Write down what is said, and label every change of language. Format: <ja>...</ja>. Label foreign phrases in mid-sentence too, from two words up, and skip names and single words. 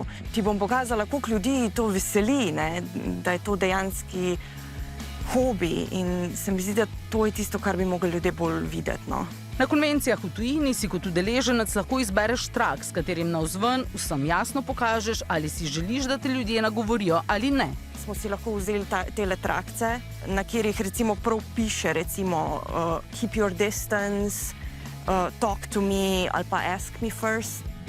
<sl>Ti bom pokazala, koliko ljudi to veseli, da je to dejanski hobi in se mi zdi, da to je tisto, kar bi mogli ljudje bolj videti. Na konvencijah v tujini si kot udeleženec lahko izbereš trak, s katerim navzven vsem jasno pokažeš, ali si želiš, da te ljudje nagovorijo ali ne. Smo si lahko vzeli tele trakce, na katerih recimo prav piše recimo</sl> <en>keep your distance, talk to me</en> <sl>ali pa</sl> <en>ask me first.</en>